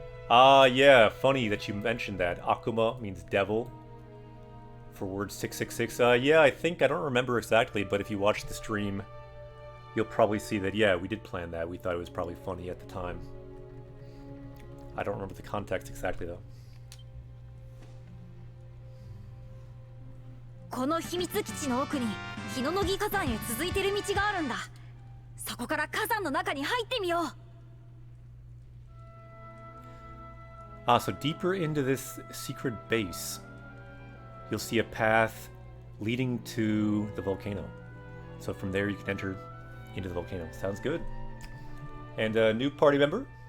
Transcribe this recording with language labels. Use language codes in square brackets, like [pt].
[en] Yeah, funny that you mentioned that. Akuma means devil. For word 666, yeah, I don't remember exactly, but if you watch the stream, you'll probably see that, yeah, we did plan that. We thought it was probably funny at the time. I don't remember the context exactly, though. [ja] この秘密基地の奥に日の乃木火山へ続いてる道があるんだ。そこから火山の中に入ってみよう。 [en] So deeper into this secret base, you'll see a path leading to the volcano. So from there you can enter into the volcano. Sounds good. And a new party member.